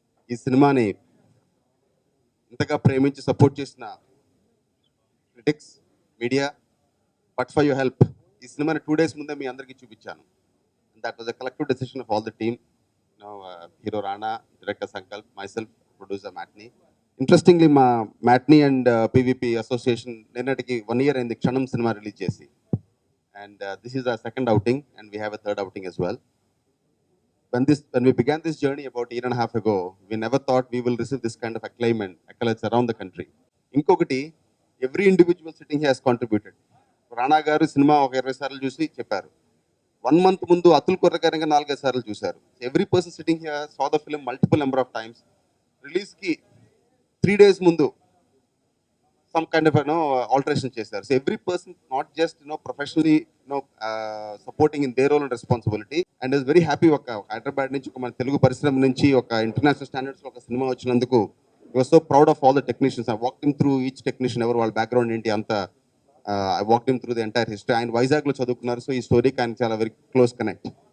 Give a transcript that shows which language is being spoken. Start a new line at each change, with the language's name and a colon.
Telugu: ఈ సినిమాని ఇంతగా ప్రేమించి సపోర్ట్ చేసిన critics, media,
English: but for your help
Telugu: ఈ సినిమాని 2 days ముందే మీ అందరికీ చూపించాను.
English: That was a collective decision of all the team. Hero Rana, director Sankalp, myself, producer Matney.
Telugu: Interestingly మా మ్యాట్నీ అండ్ పీవీపీ అసోసియేషన్ నిన్నటికి 1 year అయింది క్షణం సినిమా రిలీజ్ చేసి.
English: And this is our second outing and we have a third outing as well. When we began this journey about 1.5 years ago, we never thought we will receive this kind of accolades around the country. Inkokati, every individual sitting here has contributed.
Telugu: Rana garu cinema oka 20 సార్లు చూసి చెప్పారు. 1 month ముందు అతుల్ కొర్ర గారు 4-5 సార్లు చూశారు.
English: Every person sitting here saw the film multiple number of times.
Telugu: Release ki 3 days mundu some kind of alteration చేశారు.
English: So every person not just professionally supporting in their role and responsibility, and is very happy
Telugu: ఒక హైదరాబాద్ నుంచి ఒక మన తెలుగు పరిశ్రమ నుంచి ఒక international standards లో ఒక సినిమా వచ్చినందుకు
English: I was so proud of all the technicians. I walked him through each technician,
Telugu: ఎవరు వాళ్ళ బ్యాక్గ్రౌండ్ ఏంటి అంతా.
English: I walked him through the entire history.
Telugu: ఆయన వైజాగ్లో చదువుకున్నారు, సో ఈ స్టోరీకి ఆయన చాలా వెరీ క్లోజ్ కనెక్ట్.